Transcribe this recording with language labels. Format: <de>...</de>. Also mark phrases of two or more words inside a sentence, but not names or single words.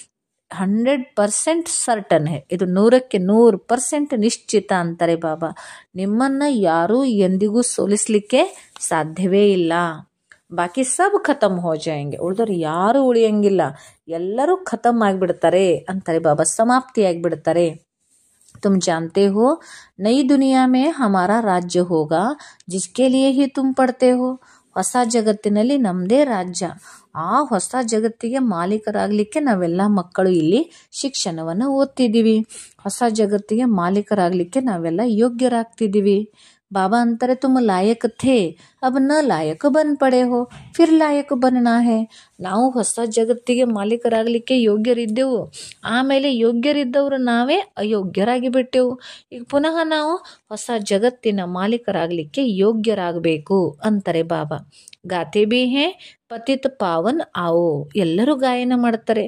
<kn>100% ಸರ್ಟನ್ ಹೇ, ಇದು 100ಕ್ಕೆ 100% ನಿಶ್ಚಿತ ಅಂತಾರೆ ಬಾಬಾ. ನಿಮ್ಮನ್ನು ಯಾರೂ ಎಂದಿಗೂ ಸೋಲಿಸಲಿಕ್ಕೆ ಸಾಧ್ಯವೇ ಇಲ್ಲ.</kn> <hi>बाकी सब खतम हो जाएंगे,</hi> <kn>ಉಳಿದವ್ರು ಯಾರೂ ಉಳಿಯಂಗಿಲ್ಲ, ಎಲ್ಲರೂ ಖತಮ್ ಆಗಿಬಿಡ್ತಾರೆ ಅಂತಾರೆ ಬಾಬಾ, ಸಮಾಪ್ತಿಯಾಗಿಬಿಡ್ತಾರೆ.</kn> <hi>तुम जानते हो नई दुनिया में हमारा राज्य होगा जिसके लिए ही तुम पढ़ते हो.</hi> <kn>ಹೊಸ ಜಗತ್ತಿನಲ್ಲಿ ನಮ್ಮದೇ ರಾಜ್ಯ. ಆ ಹೊಸ ಜಗತ್ತಿಗೆ ಮಾಲೀಕರಾಗಲಿಕ್ಕೆ ನಾವೆಲ್ಲ ಮಕ್ಕಳು ಇಲ್ಲಿ ಶಿಕ್ಷಣವನ್ನು ಓದ್ತಿದ್ದೀವಿ. ಹೊಸ ಜಗತ್ತಿಗೆ ಮಾಲೀಕರಾಗಲಿಕ್ಕೆ ನಾವೆಲ್ಲ ಯೋಗ್ಯರಾಗ್ತಿದ್ದೀವಿ.</kn> <hi>बाबा अंतरे तुम लायक थे, अब न लायक बन पड़े हो, फिर लायक बनना है.</hi> <kn>ನಾವು ಹೊಸ ಜಗತ್ತಿಗೆ ಮಾಲೀಕರಾಗಲಿಕ್ಕೆ ಯೋಗ್ಯರಿದ್ದೆವು, ಆಮೇಲೆ ಯೋಗ್ಯರಿದ್ದವರು ನಾವೇ ಅಯೋಗ್ಯರಾಗಿ ಬಿಟ್ಟೆವು. ಈಗ ಪುನಃ ನಾವು ಹೊಸ ಜಗತ್ತಿನ ಮಾಲೀಕರಾಗಲಿಕ್ಕೆ ಯೋಗ್ಯರಾಗಬೇಕು ಅಂತಾರೆ ಬಾಬಾ.</kn> <hi>गाते भी हैं पतित पावन आओ,</hi> <kn>ಎಲ್ಲರೂ ಗಾಯನ ಮಾಡ್ತಾರೆ.</kn>